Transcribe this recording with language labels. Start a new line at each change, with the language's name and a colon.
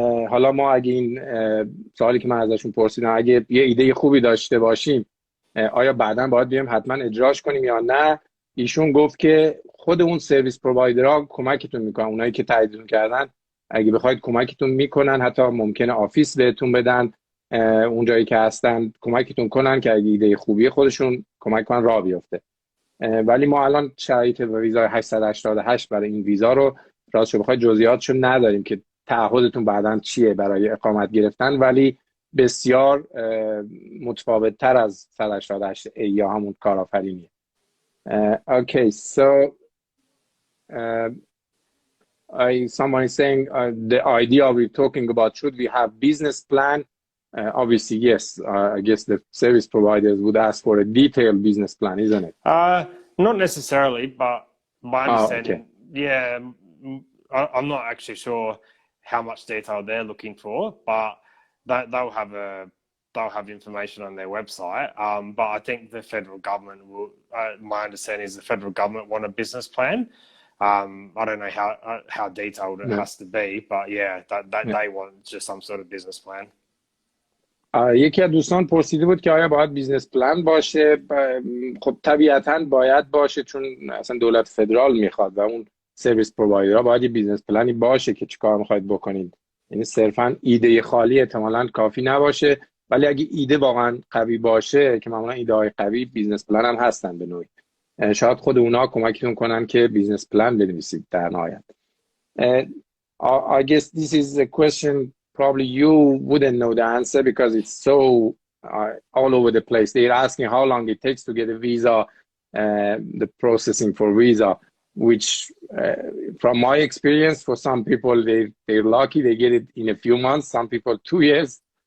Persian: حالا ما اگه این سوالی که من ازشون پرسیدم اگه یه ایده خوبی داشته باشیم آیا بعداً باید بیایم حتما اجراش کنیم یا نه؟ ایشون گفت که خود اون سرویس پرووایدرها کمکتون میکنن، اونایی که تاییدتون کردن اگه بخواید کمکتون میکنن، حتی ممکنه آفیس بهتون بدن اونجایی که هستن، کمکتون کنن که اگه ایده خوبیه خودشون کمک کنن راه بیفته. ولی ما الان شرایط ویزای 888 برای این ویزا رو راستش بخواید جزئیاتشو نداریم که تعهدتون بعداً چیه برای اقامت گرفتن، ولی بسیار متفاوت تر از 188 یا همون کارآفرینیه.
English: Okay, so someone is saying the idea we're talking about, should we have business plan? Obviously, yes. I guess the service providers would ask for a detailed business plan, isn't it? Not necessarily, but my understanding, okay. yeah, I'm not actually sure how much detail they're looking for, but they'll have information on their website. But I think the federal government will. My understanding is the federal government want a business plan. I don't know how detailed it has to be, but yeah, they want just some sort of business plan.
Persian: یکی از دوستان پرسیده بود که آیا باید بیزنس پلان باشه؟ خب طبیعتاً باید باشه، چون اصلا دولت فدرال میخواد و اون سرویس پرووایدرها باید یه بیزنس پلانی باشه که چیکار میخواید بکنید. یعنی صرفاً ایده خالی احتمالاً کافی نباشه، ولی اگه ایده واقعاً قوی باشه که معمولاً ایده های قوی بیزنس پلان هم هستن به نوعی، شاید خود اونا کمکتون کنن که بیزنس پلان بنویسید در نهایت.
English: I guess this is a question probably you wouldn't know the answer because it's so all over the place. They're asking how long it takes to get a visa, the processing for visa, which from my experience, for some people they're lucky, they get it in a few months, some people 2 years.